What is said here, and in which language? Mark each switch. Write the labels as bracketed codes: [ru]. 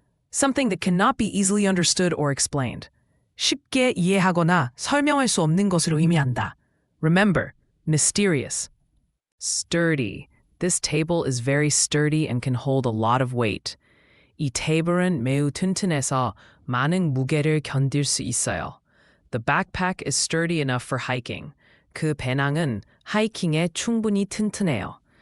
[en] Something that cannot be easily understood or explained. [ko] 쉽게 이해하거나 설명할 수 없는 것을 의미한다. [en] Remember, mysterious. Sturdy. This table is very sturdy and can hold a lot of weight. [ko] 이 테이블은 매우 튼튼해서 많은 무게를 견딜 수 있어요. [en] The backpack is sturdy enough for hiking. [ko] 그 배낭은 하이킹에 충분히 튼튼해요.